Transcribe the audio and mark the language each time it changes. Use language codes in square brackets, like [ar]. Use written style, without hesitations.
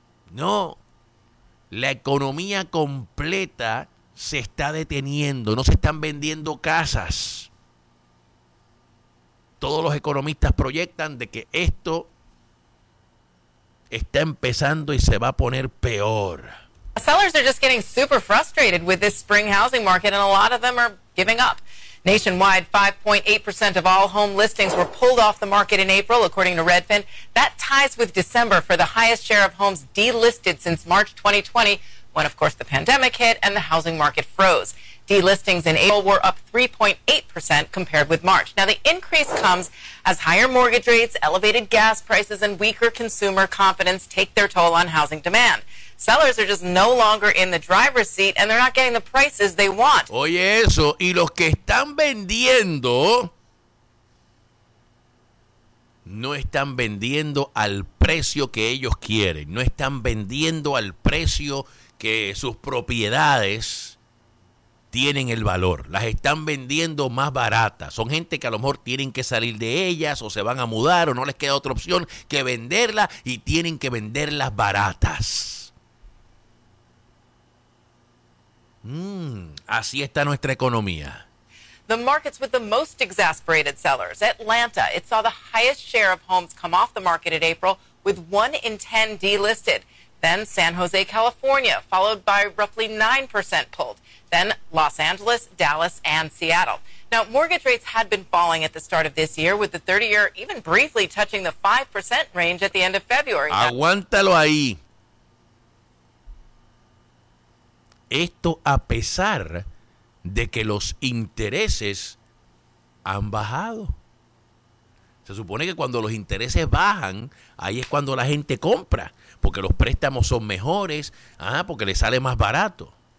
[es] No, la economía completa se está deteniendo, no se están vendiendo casas. Todos los economistas proyectan de que esto está empezando y se va a poner peor. [en] Sellers are just getting super frustrated with this spring housing market, and a lot of them are giving up. Nationwide, 5.8% of all home listings were pulled off the market in April, according to Redfin. That ties with December for the highest share of homes delisted since March 2020, when, of course, the pandemic hit and the housing market froze. Delistings in April were up 3.8% compared with March. Now, the increase comes as higher mortgage rates, elevated gas prices, and weaker consumer confidence take their toll on housing demand. Sellers are just no longer in the driver's seat and they're not getting the prices they want. [es] Oye eso, y los que están vendiendo no están vendiendo al precio que ellos quieren, no están vendiendo al precio que sus propiedades tienen el valor, las están vendiendo más baratas. Son gente que a lo mejor tienen que salir de ellas o se van a mudar o no les queda otra opción que venderla y tienen que venderlas baratas. Así está nuestra economía. [en] The markets with the most exasperated sellers. Atlanta, it saw the highest share of homes come off the market in April, with 1 in 10 delisted. Then San Jose, California, followed by roughly 9% pulled. Then Los Angeles, Dallas, and Seattle. Now, mortgage rates had been falling at the start of this year, with the 30-year even briefly touching the 5% range at the end of February. [es] Aguántalo ahí. Esto a pesar de que los intereses han bajado. Se supone que cuando los intereses bajan, ahí es cuando la gente compra, porque los préstamos son mejores, porque le sale más barato.